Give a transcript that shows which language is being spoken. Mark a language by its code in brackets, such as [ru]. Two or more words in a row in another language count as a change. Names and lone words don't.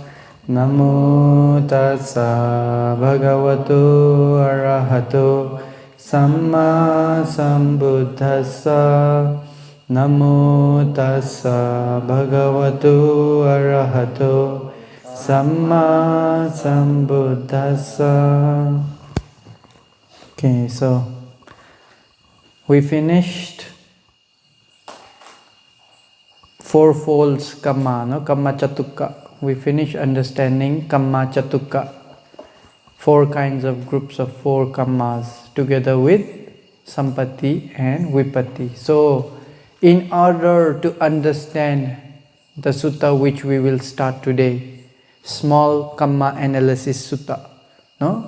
[pi] Namo tassa bhagavato arahato samma sambuddhassa. Namo tassa bhagavato arahato samma sambuddhassa. [en] Okay, so we finished fourfold kamma, no? [pi] Kamma chatukka. [en] We finished understanding [pi] kamma chatukka. [en] 4 kinds of groups of 4 kammas together with sampatti and vipatti. So, in order to understand the sutta which we will start today, small kamma analysis sutta, no?